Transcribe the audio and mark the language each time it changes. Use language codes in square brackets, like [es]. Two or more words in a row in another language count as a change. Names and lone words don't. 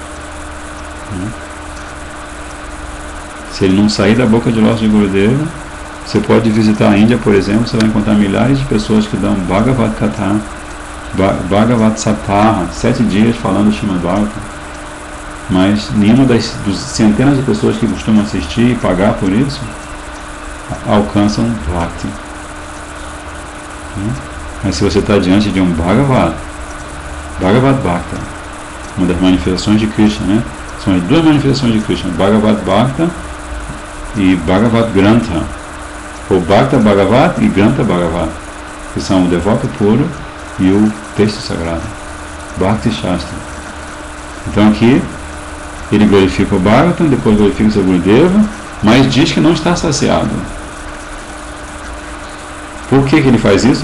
[pt] Se ele não sair da boca de lótus de Gurudeva, você pode visitar a Índia, por exemplo, você vai encontrar milhares de pessoas que dão [sa] भागवत कथा, भागवत सप्ताह, [pt] 7 dias falando o Srimad Bhagavatam, mas nenhuma das centenas de pessoas que costumam assistir e pagar por isso alcançam Bhakti. Mas se você está diante de um [sa] भागवत भक्त, [pt] uma das manifestações de Krishna, né? São as duas manifestações de Krishna, [sa] भागवत भक्त [pt] e [sa] भागवत ग्रन्थ, [pt] ou [sa] भक्त भागवत [pt] e [sa] ग्रन्थ भागवत, [pt] que são o devoto puro e o texto sagrado, [sa] भक्ति शास्त्र. [pt] Então aqui ele glorifica o Bhagavatam, depois glorifica o seu Gurudeva, mas diz que não está saciado. Por que ele faz isso?